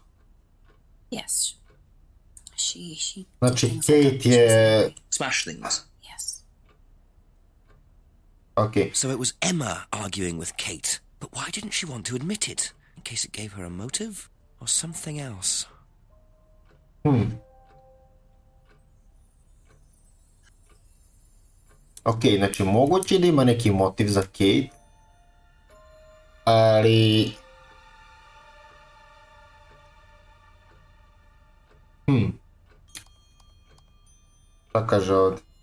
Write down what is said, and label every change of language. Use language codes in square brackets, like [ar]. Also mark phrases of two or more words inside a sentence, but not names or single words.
[en] Yes. She [bs] Znači Kate je... [en] Smash things? Yes. Okay. So it was Emma arguing with Kate, but why didn't she want to admit it? In case it gave her a motive? Or something else? [bs] Ok, znači moguće da ima neki motiv za Kate, ali... Šta kaže ovdje?